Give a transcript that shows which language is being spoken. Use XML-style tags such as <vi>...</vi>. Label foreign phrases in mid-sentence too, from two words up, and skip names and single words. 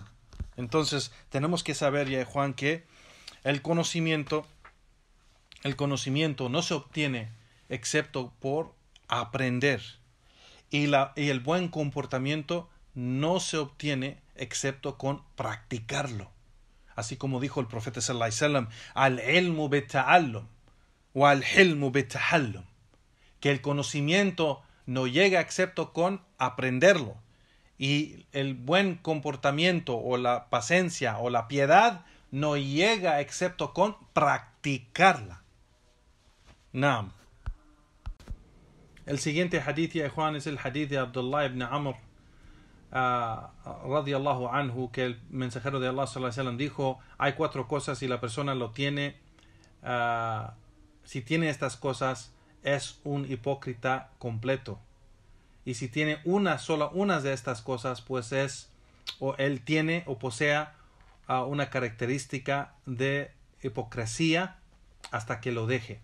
<es>Entonces tenemos que saber, ya Juan, que el conocimiento no se obtiene excepto por aprender, y el buen comportamiento no se obtiene excepto con practicarlo. Así como dijo el profeta</es> <ar>صلى الله عليه وسلم, العلم بالتعلم والحلم بالتحلم,</ar> <es>que el conocimiento no llega excepto con aprenderlo, y el buen comportamiento o la paciencia o la piedad no llega excepto con practicarla. Naam. El siguiente hadith, ya Juan, es el hadith de Abdullah ibn Amr</es> <ar>رضي الله عنه,</ar> <es>que el mensajero de Allah</es> <ar>صلى الله عليه وسلم</ar> <es>dijo: hay 4 cosas, si la persona lo tiene, si tiene estas cosas, es un hipócrita completo. Y si tiene una de estas cosas, pues él tiene o posea una característica de hipocresía hasta que lo deje.</es>